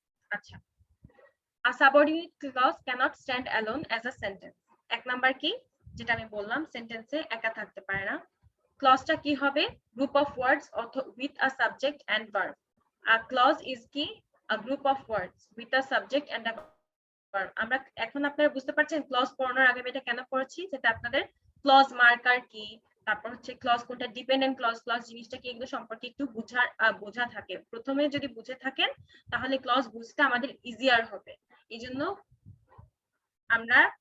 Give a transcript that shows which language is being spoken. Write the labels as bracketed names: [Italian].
[English] আচ্ছা, a subordinate clause cannot stand alone as a sentence। [Bangla] এক number কি, যেটা আমি বললাম, সেন্টেন্সে একা থাকতে পারে না। ক্লজটা কি হবে, [English] Group of words with a subject and verb। a clause is কি, a group of words with a subject and a verb। [Bangla] আমরা এখন আপনারা বুঝতে পারছেন ক্লজ পড়ানোর আগে এটা কেন পড়েছি, যেটা আপনাদের ক্লজ মার্কার কি, তারপর হচ্ছে ক্লজ কোনটা, ডিপেন্ডেন্ট ক্লজ, ক্লজ জিনিসটা কি, এগুলো সম্পর্কে একটু বোঝা থাকে। প্রথমে যদি বুঝে থাকেন তাহলে ক্লজ বুঝতে আমাদের ইজিয়ার হবে। এই জন্য আমরা